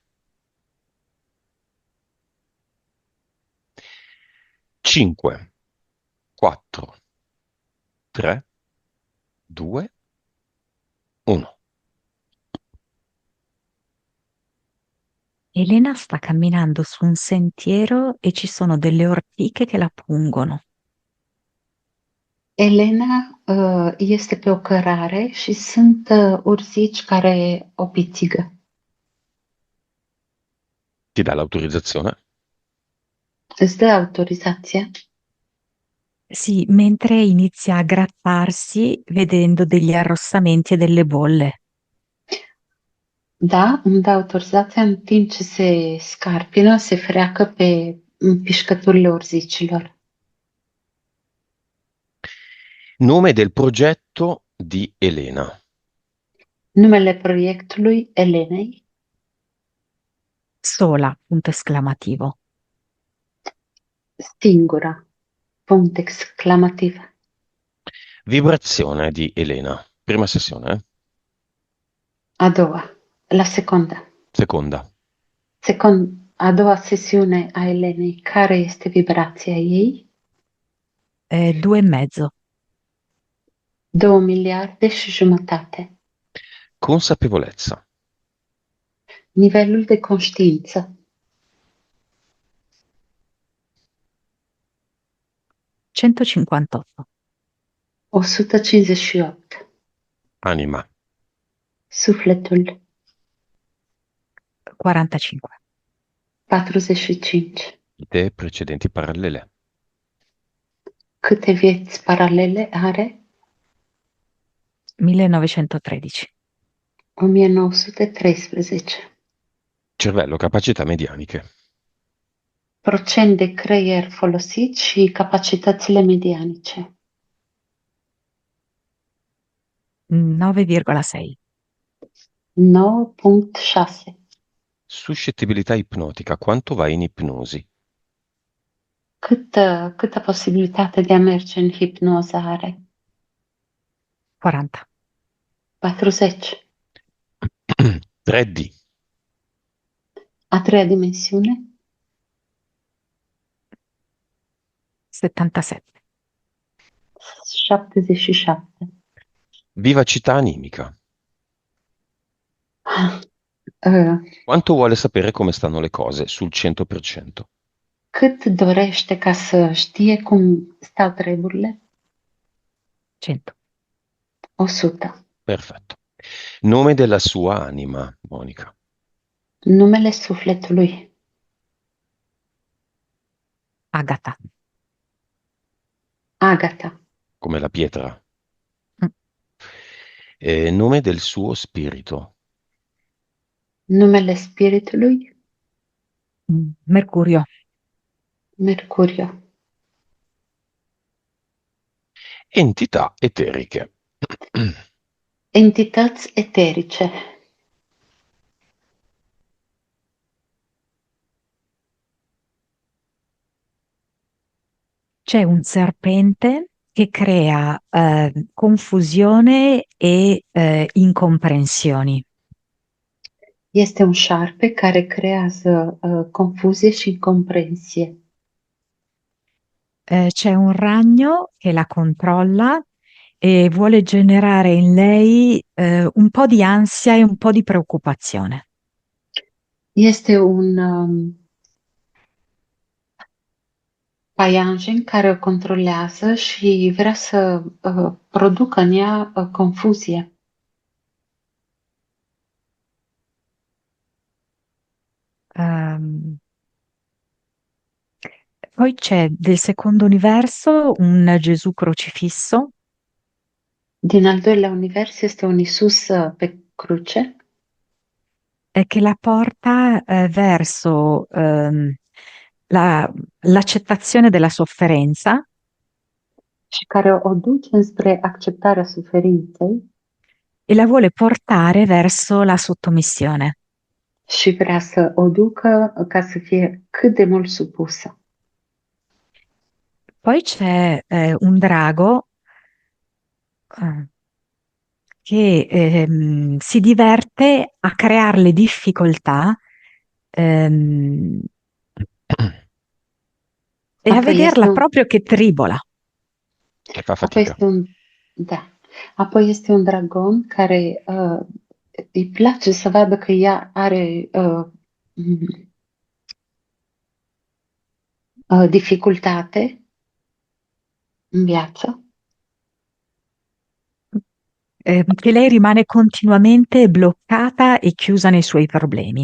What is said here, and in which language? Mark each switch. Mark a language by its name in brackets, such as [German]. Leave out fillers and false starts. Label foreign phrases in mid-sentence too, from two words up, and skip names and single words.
[Italian] 5, 4, 3, 2, 1. Elena sta camminando su un sentiero e ci sono delle ortiche che la pungono. [Romanian] Elena este pe o cărare și sunt urzici care o pițigă. [Italian] Ti dà l'autorizzazione? [Romanian] Îți dă autorizația? [Italian] Sì, mentre inizia a grattarsi vedendo degli arrossamenti e delle bolle. [Romanian] Da, îmi dă autorizația în timp ce se scarpină, se freacă pe pișcăturile urzicilor. [Italian] Nome del progetto di Elena. [Romanian] Numele proiectului Elenei, [Italian] Sola, punto esclamativo. [Romanian] singura, punct exclamativ. [Italian] Vibrazione di Elena. Prima sessione, eh? [Romanian] A doua, la secunda. [Italian] Seconda. [Romanian] A doua sesiune a Elenei, care este vibrația ei? 2,5. 2,5 miliarde. [Italian] Consapevolezza. [Romanian] Nivelul de conștiință. 158. 158. [Italian] Anima. [Romanian] Sufletul. 45. 45. [Italian] Idee precedenti parallele. [Romanian] Câte vieți paralele are? 1913. 1913. [Italian] Cervello, capacità medianiche. [Romanian] Procent de creier folosit și capacitățile medianice. 9,6. 9,6. [Italian] Suscettibilità ipnotica. Quanto vai in ipnosi? [Romanian] Câtă posibilitate de a merge în hipnoză are? 40. 40. 3D. A treia dimensiune? 77. 77. [Italian] Vivacità animica. Uh, Quanto vuole sapere come stanno le cose sul 100%? [Romanian] Cât dorește ca să știe cum stau treburile? 100. 100. [Italian] Perfetto. Nome della sua anima, Monica. [Romanian] Numele sufletului. Agata. Agata. [Italian] Come la pietra. Mm. Nome del suo spirito. [Romanian] Numele spiritului. Mercurio. Mercurio. [Italian] Entità eteriche. [Romanian] Entități eterice. [Italian] C'è un serpente che crea confusione e incomprensioni. [Romanian] Este un șarpe care creează confuzie și incomprensie. [Italian] C'è un ragno che la controlla e vuole generare in lei un po' di ansia e un po' di preoccupazione. [Romanian] Este un paianjen care o controlează și vrea să producă în ea confuzie. [Italian] Ehm, Poi c'è del secondo universo un Gesù crocifisso [Romanian] Din al doilea univers este un Isus pe cruce [Italian] che la porta verso l'accettazione della sofferenza [Romanian] și care o duce înspre acceptarea suferinței [Italian] e la vuole portare verso la sottomissione. [Romanian] și vrea să o ducă ca să fie cât de mult supusă. [Italian] Poi c'è un drago che che si diverte a crearle difficoltà ehm, e a [Romanian] Apoi este [Italian] vederla [Romanian] un, [Italian] proprio che tribola. Che fa [Romanian] apoi [Italian] fatica. [Romanian] este un, da, apoi este un dragon care îi place să vadă că ea are dificultate în viață, [Italian] Che lei rimane continuamente bloccata e chiusa nei suoi problemi.